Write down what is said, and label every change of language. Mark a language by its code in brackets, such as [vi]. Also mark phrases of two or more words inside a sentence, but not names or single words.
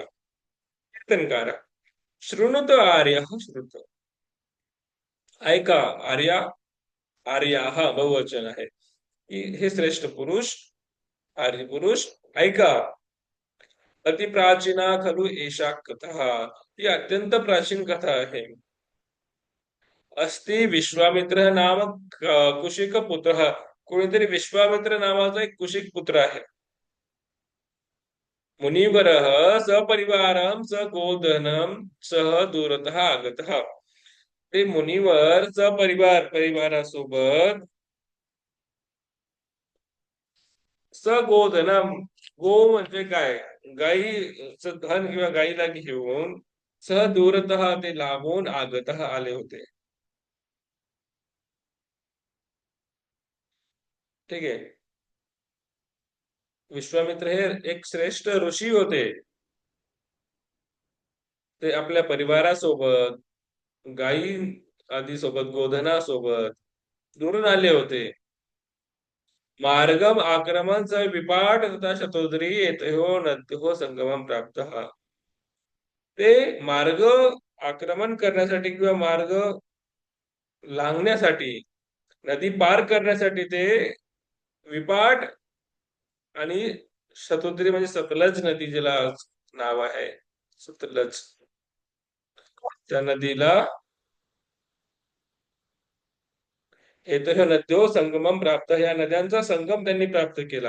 [sa] कीर्तनकार शृणुत आर्य श्रुत. [mr] ऐका आर्या, आर्या हा बहुवचन आहे की हे श्रेष्ठ पुरुष, आर्य पुरुष ऐका. [sa] अतिप्राचीना खलु एषा कथा, [mr] ही अत्यंत प्राचीन कथा आहे. [sa] अस्ति विश्वामित्र नाम कुशिक पुत्र, [mr] कोणीतरी विश्वामित्र नावाचा एक कुशिक पुत्र आहे. [sa] मुनिवर सपरिवारम स गोधनम सह दूरतः आगतः. [mr] ते मुनिवर परिवारासोबत सगोधनम, गो म्हणजे काय, गाईचं धन किंवा गाईला घेऊन, [sa] सह दूरतः [mr] ते लांबून, आगतः आले होते. ठीक आहे. विश्वामित्र हे एक श्रेष्ठ ऋषी होते. ते आपल्या परिवारासोबत, गायी आदी सोबत, गोधनासोबत दुरून आले होते. [sa] मार्गम आक्रमण च विपाट तथा शतोदरी येतयो नद्यो संगमम प्राप्त. [mr] ते मार्ग आक्रमण करण्यासाठी किंवा मार्ग लांघण्यासाठी, नदी पार करण्यासाठी ते विपाट आणि शतोद्री म्हणजे सतलज नदी जिला नाव आहे, सतलज, त्या नदीला येतो ह्या [sa] नद्यो संगमम प्राप्त, [mr] ह्या नद्यांचा संगम त्यांनी प्राप्त केला.